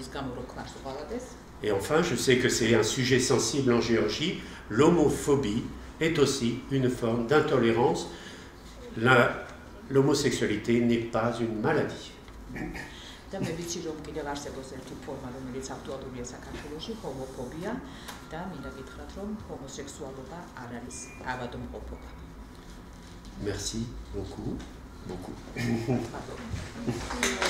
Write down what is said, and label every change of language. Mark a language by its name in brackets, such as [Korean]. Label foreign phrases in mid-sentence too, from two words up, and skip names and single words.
[French] Et enfin, je sais que c'est un sujet sensible en Géorgie, l'homophobie est aussi une forme d'intolérance. L'homosexualité n'est pas une maladie. [Georgian] და მე ვიცი რომ კიდევ არსებობს ერთი ფორმა რომელიც აქტუალურია საქართველოში ჰომოფობია და მინდა გითხრათ რომ ჰომოსექსუალობა არ არის ავადმყოფობა. [French] Merci beaucoup.